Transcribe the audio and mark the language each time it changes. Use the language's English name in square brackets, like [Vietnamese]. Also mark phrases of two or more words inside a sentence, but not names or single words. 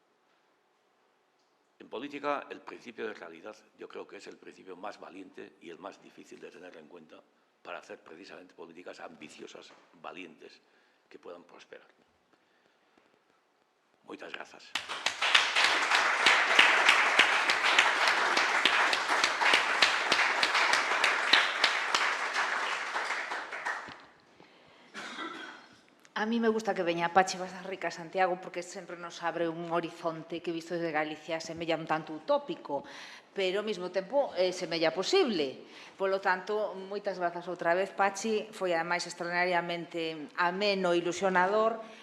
[Spanish] En política, el principio de realidad yo creo que es el principio más valiente y el más difícil de tener en cuenta para hacer precisamente políticas ambiciosas, valientes, que puedan prosperar. Muchas gracias. A mí me gusta que [Galician] veña Pachi Bazarrica a Santiago porque sempre nos abre un horizonte que visto desde Galicia semella un tanto utópico, pero ao mesmo tempo semella posible. Polo tanto, moitas grazas outra vez, Pachi. Foi ademais extraordinariamente ameno e ilusionador